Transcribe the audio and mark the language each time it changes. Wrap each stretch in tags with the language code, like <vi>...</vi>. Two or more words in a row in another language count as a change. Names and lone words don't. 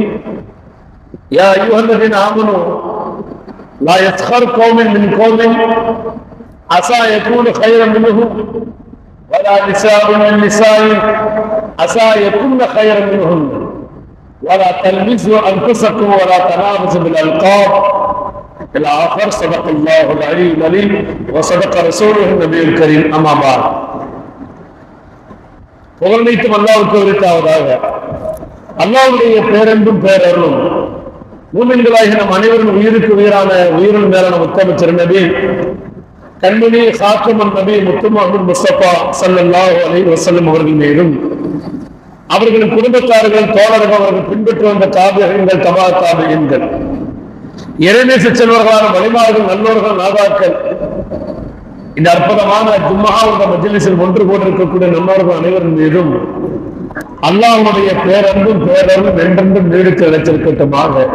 <ar>يا أيها الذين آمنوا لا يسخر قوم من قوم عسى يكون خيرا منهم ولا نساء من نساء عسى يكون خيرا منهن ولا تلمزوا أنفسكم ولا تنابزوا بالألقاب إلى آخر. صدق الله العلي العليم وصدق رسوله النبي الكريم. أما بعد.</ar> <ta>புகழ்நீத்தும் அல்லாஹ்வுக்கு உரித்தாவதாக. அல்லாஹ்வுடைய பேரன்பும் பேரருளும் மூமின்களாகிய நம் அனைவரும் உயிருக்கு உயிரான உயிரின் மேலான முத்தமிச்சர் நபி கண்மணி சாத்தமன் நபி முத்து முஹம்மது முஸ்தபா</ta> <ar>صلى الله عليه وسلم</ar> <ta>அவர்கள் மீதும் அவர்களின் குடும்பத்தார்கள் தோழர்கள் அவர்கள் பின்பற்றி வந்த தாபியீன்கள் தபா தாபியீன்கள் இறைநேச செல்வர்களான வழிமார்கள் நல்லோர்கள் நாதாக்கள் இந்த அற்புதமான ஜும்ஆவுடைய மஜ்லிஸில் ஒன்று போட்டிருக்கக்கூடிய நம்மவர்கள் அனைவரின் மீதும் அல்லாஹ்வுடைய பேரன்பும் பேரருளும் என்றென்றும் நீடித்து நிலைத்திருக்கட்டுமாக.</ta>